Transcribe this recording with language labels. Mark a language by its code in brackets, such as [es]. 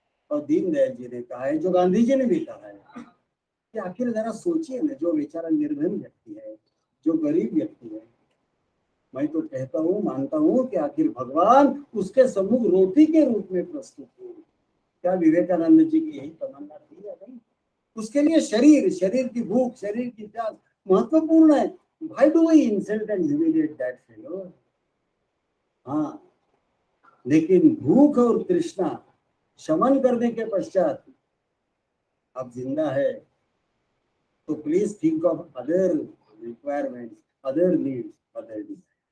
[hi] और दीनदयाल जी ने कहा है, जो गांधी जी ने भी कहा है, कि आखिर जरा सोचिए ना, जो बेचारा निर्धन व्यक्ति है, जो गरीब व्यक्ति है, मैं तो कहता हूँ, मानता हूँ कि आखिर भगवान उसके सम्मुख रोटी के रूप में प्रस्तुत हुए। क्या विवेकानंद जी की यही तमन्ना थी या नहीं? उसके लिए शरीर की भूख, शरीर की प्यास महत्वपूर्ण है। [en] Why do we insult and humiliate that fellow? [hi] हाँ, लेकिन भूख और तृष्णा शमन करने के पश्चात अब जिंदा है, तो [en] Please think of other requirements, other needs, other desire.